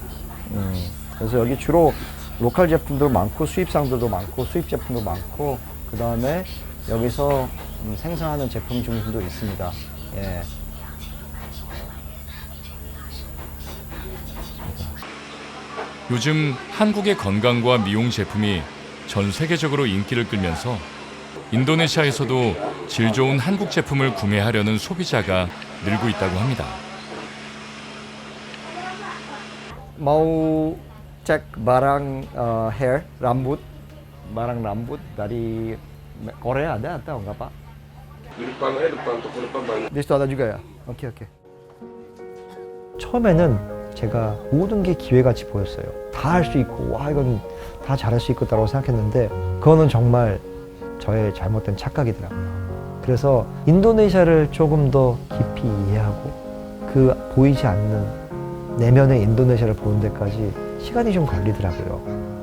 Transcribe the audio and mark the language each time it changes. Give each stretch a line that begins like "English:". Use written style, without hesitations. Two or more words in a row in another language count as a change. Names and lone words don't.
Korean: 그래서 여기 주로 로컬 제품도 많고 수입상들도 많고 수입 제품도 많고 그 다음에 여기서 생산하는 제품 중심도 있습니다. 예. 요즘 한국의 건강과 미용 제품이 전 세계적으로 인기를 끌면서 인도네시아에서도 질 좋은 한국 제품을 구매하려는 소비자가 늘고 있다고 합니다.
Indonesian: Mau cek barang hair, rambut, barang rambut dari Korea ada atau enggak Pak? Di depan, toko depan banyak. Di situ ada juga ya? Oke.
Korean: 처음에는 제가 모든 게 기회같이 보였어요. 다 할 수 있고, 와 이건 다 잘할 수 있겠다고 생각했는데 그거는 정말 저의 잘못된 착각이더라고요. 그래서 인도네시아를 조금 더 깊이 이해하고 그 보이지 않는 내면의 인도네시아를 보는 데까지 시간이 좀 걸리더라고요.